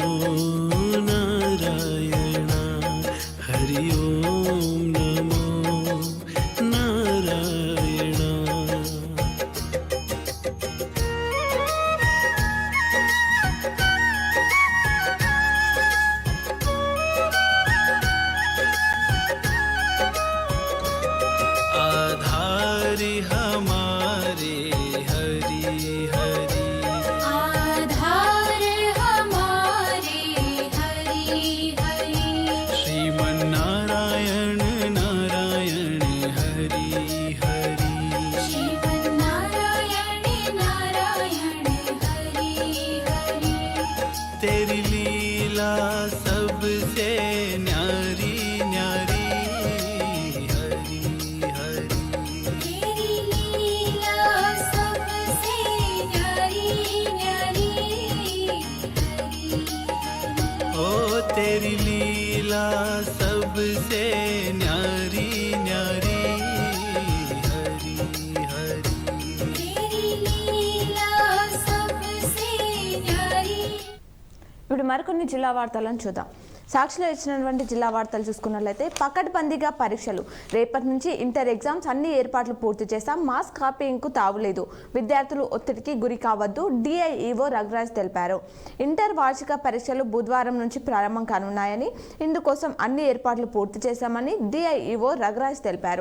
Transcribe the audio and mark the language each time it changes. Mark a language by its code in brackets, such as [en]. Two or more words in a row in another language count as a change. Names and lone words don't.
[hi] नारायण हरि ओम नमो नारायण आधारी हमारे हरि हरि आधार हमारे हरि हरि श्रीमन्नारायण नारायण हरि हरि श्रीमन्नारायण नारायण हरि हरि तेरी लीला सबसे न्यारी न्यारी हरि हरि तेरी लीला सबसे न्यारी न्यारी हरि हरि ओ तेरी लीला सबसे न्यारी न्यारी हरि हरि तेरी लीला सबसे न्यारी [te] ఇప్పుడు మరికొన్ని జిల్లా వార్తలను చూద్దాం. సాక్షిలో ఇచ్చినటువంటి జిల్లా వార్తలు చూసుకున్నట్లయితే పకడ్బందీగా పరీక్షలు రేపటి నుంచి [en] inter exams [te] అన్ని ఏర్పాట్లు పూర్తి చేశాం. [en] mass copyingకు [te] తావులేదు. విద్యార్థులు ఒత్తిడికి గురి కావద్దు డిఐఈఓ రఘురాజ్ తెలిపారు. ఇంటర్ వార్షిక పరీక్షలు బుధవారం నుంచి ప్రారంభం కానున్నాయని ఇందుకోసం అన్ని ఏర్పాట్లు పూర్తి చేశామని డిఐఈఓ రఘురాజ్ తెలిపారు.